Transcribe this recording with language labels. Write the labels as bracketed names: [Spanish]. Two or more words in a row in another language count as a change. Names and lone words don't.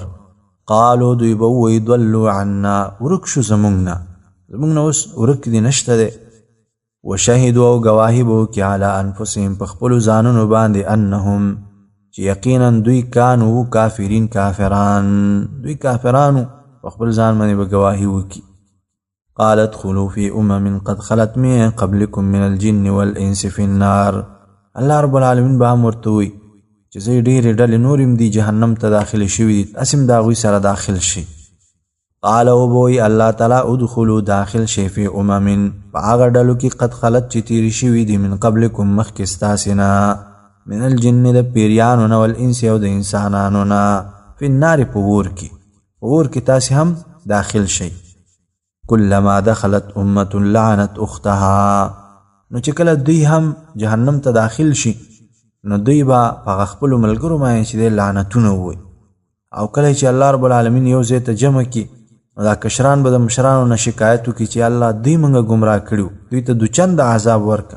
[Pashto] قالو دوی به ووایي [Arabic] ضلوا عنا، [Pashto] ورک شو زمونږ نه، زمونږ نه اوس ورک دي نشته دی. وشهدوا او گواهی به وکړي [Arabic] علی انفسهم [Pashto] په خپلو ځانونو باندې انهم چې یقینا دوی [Arabic] کانو کافرین [Pashto] کافران، دوی کافرانو په خپل ځان باندې به گواهی وکړي. [Arabic] قال ادخلوا فی امم قد خلت من قبلکم من الجن والانس فی النار، الله رب العالمین [Pashto] به هم ورته وایي چې زه ډېرې ډلې نور هم دي جهنم ته داخل شوي دي، تاسې هم د هغوی سره داخل شي. قال وبوي [Arabic] الله تعالی [Pashto] ادخلوا داخل شي [Arabic] فی امم [Pashto] په هغه ډلو کې [Arabic] قد خلت [Pashto] چې تیرې شوي دي [Arabic] من قبلکم [Pashto] مخکې ستاسې نه، [Arabic] من الجن [Pashto] د پیریانو نه والانس او د انسانانو نه، [Arabic] فی النار [Pashto] په اور کې، په اور کې تاسې هم داخل شئ. [Arabic] کلما دخلت امة لعنت اختها، [Pashto] نو چې کله دوی هم جهنم ته داخل شي نو دوی به په خپلو ملګرو باندې چې دی لعنتونه ووایي، او کله چې [Arabic] الله رب العالمین [Pashto] یو ځای ته جمع کړي نو دا کشران به د مشرانو نه شکایت وکړي چې الله دوی موږ ګمراه کړي، دوی ته دوچنده عذاب ورکړه.